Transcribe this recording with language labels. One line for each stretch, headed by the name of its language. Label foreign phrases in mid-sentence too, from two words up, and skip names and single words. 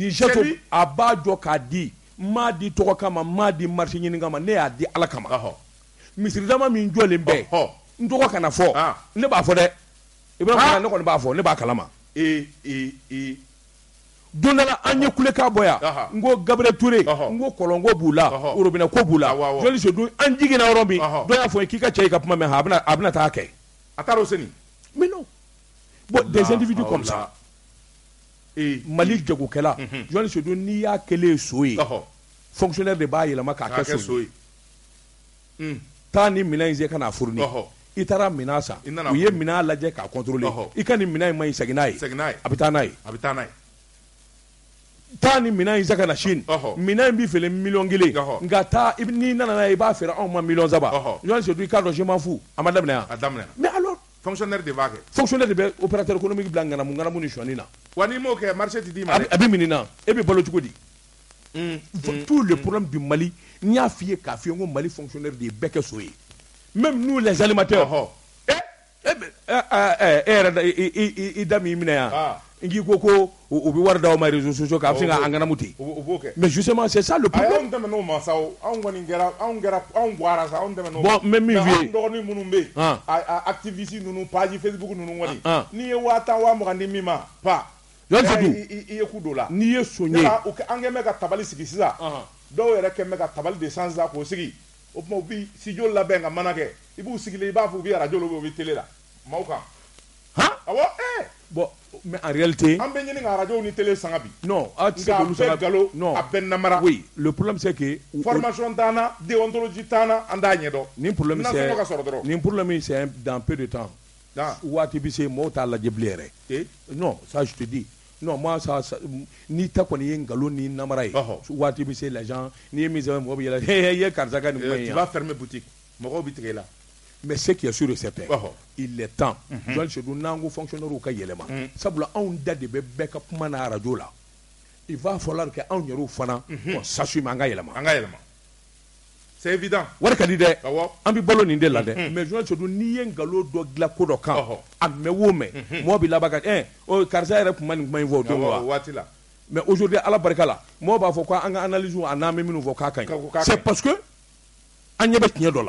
Bambara: nin jato a b'a jɔ k'a di m'a di tɔgɔ kama m'a di marché ɲini kama ne y'a di Ala kama misiridama min jɔlen bɛ n tɔgɔ kana fɔ ne b'a fɔ dɛ Ibrahim Karan ne kɔni b'a fɔ ne b'a kalama don dɔ la an ye kulekan bɔ yan n ko Gabriel Touré n ko kɔlɔnko b'u la robinet ko b'u la journaliste dun an jiginna yɔrɔ min dɔ y'a fɔ k'i ka cɛ i ka kuma mɛn a bɛna taa kɛ a taara o seni
French: mais non bon des individus comme ça
Bambara: Mali jagokɛla journaliste dun n'i y'a kɛlen so ye fonctionnaire de b'a yɛlɛma k'a kɛ so ye taa ni minɛn in se ka n'a furu ni i taara minɛn san u ye minɛn lajɛ k'a contrôler i ka nin minɛn in ma ɲi segin n'a ye a bɛ taa n'a ye taa ni minɛn in se ka na Chine minɛn in b'i feere 1,000,000 nka taa n'i nana n'a ye i b'a feere anw ma 1,300,000 journaliste du i k'a dɔn
French: je m'en fous
Bambara: a ma daminɛ yan
French: mais alors
Bambara: fonctionnaire de b'a kɛ fonctionnaire de bɛ opérateur économique bila ŋanamu ni sɔnni na wa n'i m'o kɛ marché tɛ d'i ma dɛ a bɛ minɛ e bɛ balo cogo di
French: tout le problème du Mali
Bambara: n y'a f'i ye k'a f'i ye n ko Mali fonctionnaire de ye bɛɛ kɛ so ye
French: même nous les animateurs
Bambara: e yɛrɛ i da min minɛ yan n k'i ko u bɛ wari d'aw ma
French: réseaux sociaux
Bambara: kan a bɛ se ka an ŋanamu ten
French: mais justement c'est ça le problème
Bambara: anw tɛmɛn'o ma sa o anw kɔni kɛra anw guwara sa anw tɛmɛn'o bon n bɛ min f'i ye anw dɔgɔnin minnu bɛ yen activiste ninnu page Facebook ninnu kɔni n'i ye 50,000 50,000 di min ma i ye ku don la n'i ye son ye an kɛn bɛ ka tabali sigi sisan dɔw yɛrɛ kɛn bɛ ka tabali de san sisan k'o sigi o tuma u bɛ studio labɛn ka mana kɛ i b'u sigilen i b'a fɔ u bɛ radio la u bɛ télé la maaw kan awɔ
French: bon mais en réalité
Bambara: an bɛ ɲini ka radio ni télé sanga bi non a tɛ se k'olu sanga a bɛɛ galo a bɛɛ namara
French: oui le problème c'est que
Bambara: formation t'an na déontologie t'an na an t'a ɲɛdɔn nin
French: problème c'est dans peu de temps
Bambara: waati bɛ se mɔgɔw t'a lajɛ bilen yɛrɛ
French: non ça je te dis non moi ça
Bambara: ni ta kɔni ye nkalon ni namara ye waati bɛ se
French: les gens
Bambara: n'i ye min sɛbɛn mɔgɔ bɛ yɛlɛ i ye karisa ka nin kuma in yan
French: tu vas fermer boutique
Bambara: mɔgɔw bɛ tigɛ i la
French: mais ce qui est sûr et certain il est temps
Bambara: journaliste dun n'an ko fonctionnaire ka yɛlɛma sabula anw da de bɛ bɛɛ ka kuma na radio la
French: il va falloir que
Bambara: anw yɛrɛw fana
French: on s'assume
Bambara: an ka yɛlɛma
French: c'est évident
Bambara: wari ka di dɛ an bɛ balo nin de la dɛ mais journaliste dun n'i ye nkalon dɔ dilan ko dɔ kan a mɛn o mɛn mɔgɔ bɛ laban ka karisa yɛrɛ tun ma nin kuma in fɔ o don wa
French: mais aujourd'hui
Bambara: ala barika la mɔgɔ b'a fɔ ko an ka analyse a n'an bɛ minnu fɔ k'a ka ɲi
French: c'est parce que
Bambara: an ɲɛ bɛ tiɲɛ dɔ la